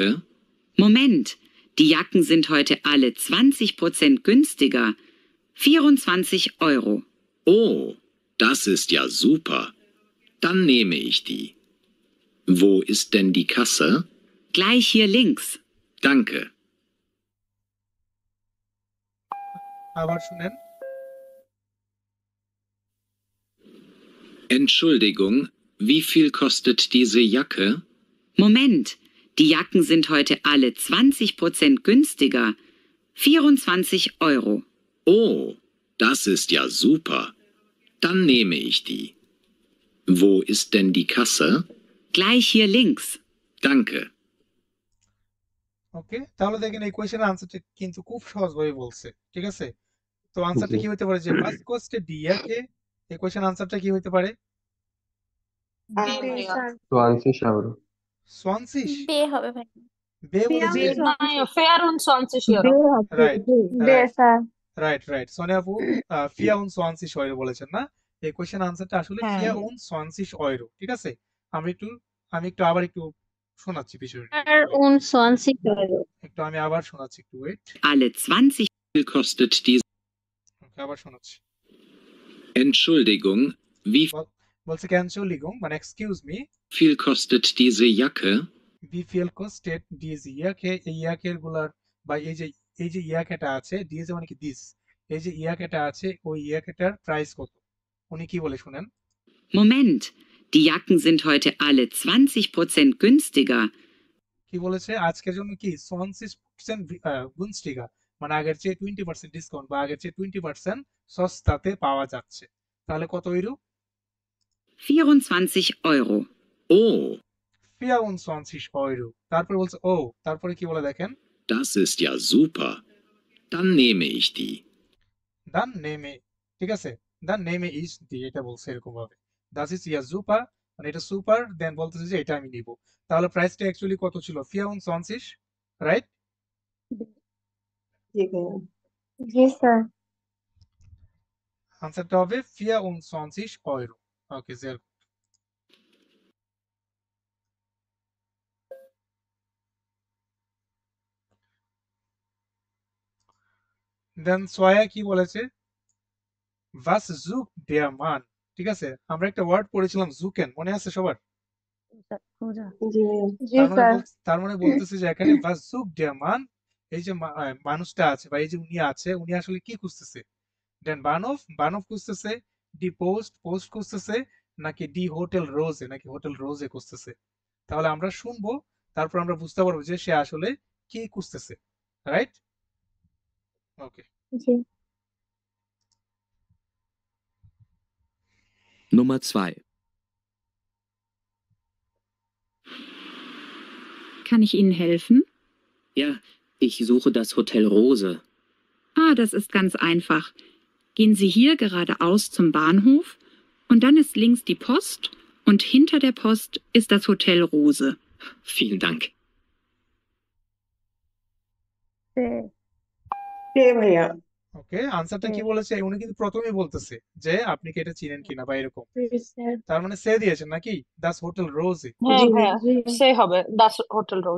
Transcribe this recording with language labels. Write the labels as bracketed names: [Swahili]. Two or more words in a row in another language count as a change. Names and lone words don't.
[German] Moment, die Jacken sind heute alle 20% günstiger. 24 Euro. Oh, das ist ja super. Dann nehme ich die. Wo ist denn die Kasse? Gleich hier links. Danke. [Bangla] আবার শুনেন। [German] Entschuldigung, wie viel kostet diese Jacke? Moment, die Jacken sind heute alle 20% günstiger. 24 Euro. Oh, das ist ja super. Dann nehme ich die. Wo ist denn die Kasse? Gleich hier links. Danke. [Bangla] ওকে, তাহলে দেখেন এই কোয়েশ্চেনের আনসারটা কিন্তু খুব সহজভাবে বলছে, ঠিক আছে? তো আনসারটা কি হইতে পারে, যে [German] was kostet die Jacke, [Bangla] এই কোয়েশ্চেন আনসারটা কি হইতে পারে? স্যার। সোয়ানসিশ, বে হবে ভাই। বে বলেছে। [German] Fair und 20 [Bangla] বে [German] Euro. [Bangla] হবে, রাইট বে রাইট স্যার। রাইট রাইট, সোনিয়া আপু [German] vier und zwanzig Euro [Bangla] বলেছেন না? এই কোয়েশ্চেন আনসারটা আসলে হ্যাঁ। [German] vier und zwanzig Euro, [Bangla] ঠিক আছে? আমরা একটু আমি একটু আবার একটু শোনাচ্ছি বিষয়টা, আর 29 euro। একটু আমি আবার শোনাচ্ছি, একটু ওয়েট। [German] Alle 20. Wie viel kostet diese? [Bangla] ওকে, আবার শোনাচ্ছি। [German] Entschuldigung, wie [Bangla] বলছে ক্যানচুলিগুং মানে [English] excuse me, [German] viel kostet diese Jacke? wie viel kostet diese Jacke, [Bangla] এই ইয়াকের গুলার বা এই যে ইয়াকেটা আছে, ডিজ মানে কি দিস, এই যে ইয়াকেটা আছে ওই ইয়াকেটার প্রাইস কত, উনি কি বলে শুনেন। [German] Moment, die Jacken sind heute alle 20% günstiger. [Bangla] কি বলেছে আজকের জন্য কি 20% গুনস্টিগা, মানে আগের চেয়ে 20% ডিসকাউন্ট বা আগের চেয়ে 20% সস্তাতে পাওয়া যাচ্ছে। তাহলে কত ইউরো? [German] 24 Euro. Oh, [Bangla] 24 ইউরো। তারপরে বলছে ও, তারপরে কি বলে দেখেন, [German] das ist ja super. Dann nehme ich die. dann nehme, [Bangla] ঠিক আছে, [German] dann nehme ich die, [Bangla] এটা বলছে এরকম ভাবে। [German] das ist ja super [Bangla] মানে এটা সুপার, দেন বলতেছে যে এটা আমি নিব। তাহলে প্রাইসটা অ্যাকচুয়ালি কত ছিল? 24, রাইট? জি স্যার। আনসারটা হবে 24 ইউরো। ওকে, [German] sehr gut. [Bangla] দেন সোয়া কি বলেছে? [German] was sucht der Mann, [Bangla] ঠিক আছে, আমরা একটা ওয়ার্ড পড়েছিলাম জুকেন, মনে আছে সবার? জি স্যার। তার মানে বলতেছে যে এখানে [German] was sucht der Mann, [Bangla] এই যে মানুষটা আছে বা এই যে উনি আছে, উনি আসলে কি খুঁজতেছে? দেন বানফ খুঁজতেছে, [German] die Post [Bangla] খুঁজতেছে, নাকি ডি হোটেল রোজে, নাকি হোটেল রোজে খুঁজতেছে? তাহলে আমরা শুনবো, তারপর আমরা বুঝতে পারবো যে সে আসলে কি খুঁজতেছে, রাইট? ওকে, জি। [German] Nummer 2. Kann ich Ihnen helfen? Ja, ich suche das Hotel Rose. Ah, das ist ganz einfach. Gehen Sie hier geradeaus zum Bahnhof und dann ist links die Post und hinter der Post ist das Hotel Rose. Vielen Dank. [Bangla] ভাইয়া। ওকে, আনসারটা কি বলেছে? উনি কিন্তু প্রথমেই বলতেছে যে আপনি কি এটা চিনেন কিনা বা এরকম, স্যার। তার মানে সে দিয়েছেন নাকি [German] das Hotel Rose. [Bangla] হ্যাঁ জি ভাইয়া, জি। সে হবে [German] das Hotel Rod.